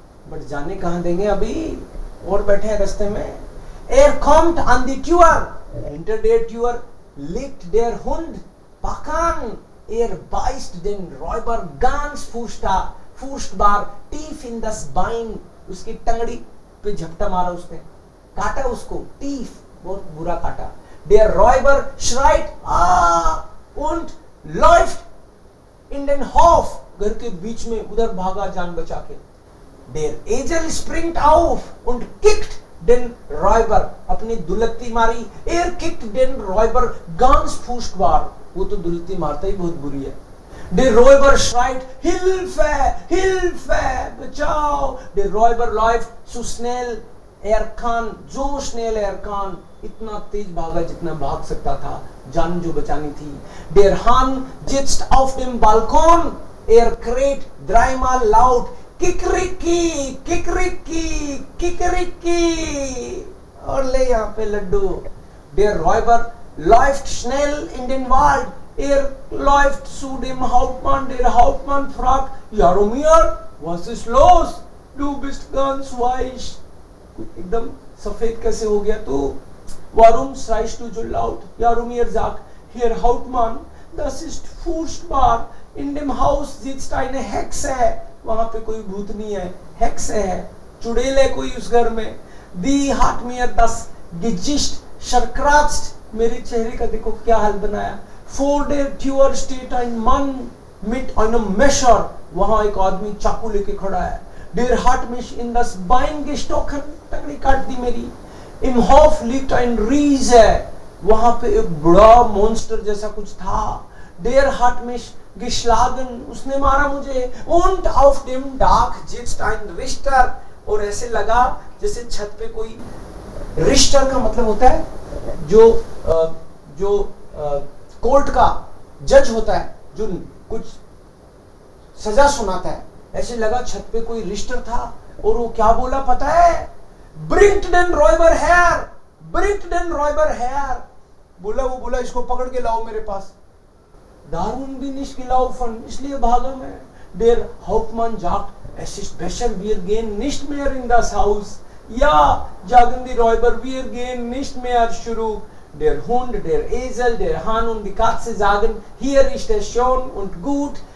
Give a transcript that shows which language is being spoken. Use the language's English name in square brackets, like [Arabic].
[Hindi] But जाने कहां देंगे अभी, और बैठे हैं रास्ते में. [German] Er kommt an die Tür. Hinter der Tür liegt der Hund. Pakan. Er beißt den Räuber ganz furchtbar tief in das Bein. [Hindi] उसकी टंगड़ी पे झपटा मारा उसने, काटा उसको. Tief, बहुत बुरा काटा. [German] Der Räuber schreit und läuft in den Hof. [Hindi] घर के बीच में उधर भागा जान बचा के. [German] Der Esel springt auf und kickt den Räuber. [Hindi] अपनी दुलत्ती मारी. [German] Er kickt den Räuber ganz furchtbar. [Hindi] वो तो दुलत्ती मारता ही बहुत बुरी है. [German] Der Räuber schreit, Hilfe, Hilfe, बचाओ. Der Räuber läuft so schnell er kann, so schnell er kann. [Hindi] इतना तेज भागा जितना भाग सकता था, जान जो बचानी थी. [German] Der Hahn sitzt auf dem Balkon. Er kräht dreimal laut, Kikriki, Kikriki, Kikriki. [Hindi] और ले यहाँ पे Laddu. [German] Der Räuber läuft schnell in den Wald. Er läuft zu dem Hauptmann. Der Hauptmann fragt, Jaromir, was ist los? Du bist ganz weich. [Hindi] एकदम सफेद कैसे हो गया तू? [German] Warum schreist du so laut? Jaromir sagt, Herr Hauptmann, das ist furchtbar. In dem Haus sitzt eine Hexe. [Hindi] वहां पे कोई भूतनी है, हेक्से है, चुड़ैल है कोई उस घर में. [German] Die hat mir das Gesicht zerkratzt. [Hindi] मेरे चेहरे का देखो क्या हाल बनाया. [German] Vor der Tür steht ein Mann mit einem Messer. [Hindi] वहां एक आदमी चाकू लेके खड़ा है. [German] Der hat mich in das Bein gestochen. [Hindi] टंगड़ी काट दी मेरी. [German] Im Hof liegt ein Riese. [Hindi] वहां पे एक बड़ा मॉन्स्टर जैसा कुछ था. [German] Der hat mich geschlagen. [Hindi] उसने मारा मुझे. [German] Und auf dem Dach sitzt ein Richter. [Hindi] और ऐसे लगा जैसे छत पे कोई. रिश्टर का मतलब होता है जो कोर्ट का जज होता है, जो कुछ सजा सुनाता है. ऐसे लगा छत पे कोई रिश्टर था. और वो क्या बोला पता है? [German] Bringt den Räuber her! Bringt den Räuber her! [Hindi] वो बोला इसको पकड़ के लाओ मेरे पास. [German] Darum bin ich gelaufen, [Hindi] इसलिए भागा मैं. [German] Der Hauptmann sagt, es ist besser, wir gehen nicht mehr in das Haus. Ja, sagen die Räuber, wir gehen nicht mehr zurück. Der Hund, der Esel, der Hahn und die Katze sagen, hier ist es schön und gut.